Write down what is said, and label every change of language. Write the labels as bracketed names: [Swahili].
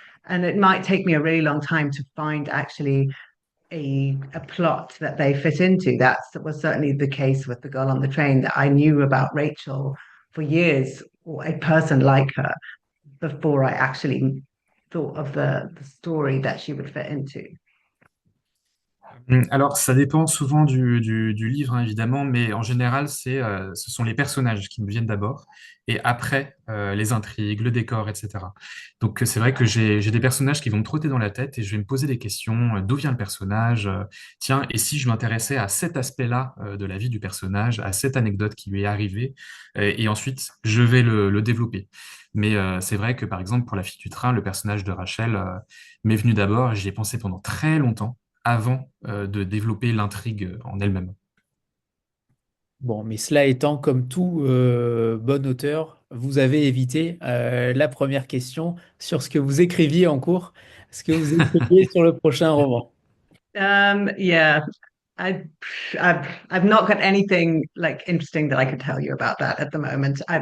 [English] and it might take me a really long time to find actually a plot that they fit into. That was certainly the case with The Girl on the Train, that I knew about Rachel for years, or a person like her, before I actually thought of the story that she would fit into. [French] Alors, ça dépend souvent du livre, hein, évidemment, mais en général, ce sont les personnages qui me viennent d'abord, et après, les intrigues, le décor, etc. Donc, c'est vrai que j'ai des personnages qui vont me trotter dans la tête et je vais me poser des questions. D'où vient le personnage? Tiens, et si je m'intéressais à cet aspect-là, de la vie du personnage, à cette anecdote qui lui est arrivée, et ensuite, je vais le développer. Mais c'est vrai que, par exemple, pour La Fille du Train, le personnage de Rachel, m'est venu d'abord et j'y ai pensé pendant très longtemps avant de développer l'intrigue en elle-même. Bon, mais cela étant, comme tout bon auteur, vous avez évité la première question sur ce que vous écriviez en cours, ce que vous écriviez sur le prochain roman. [English] Yeah, I, I've not got anything like interesting that I could tell you about that at the moment.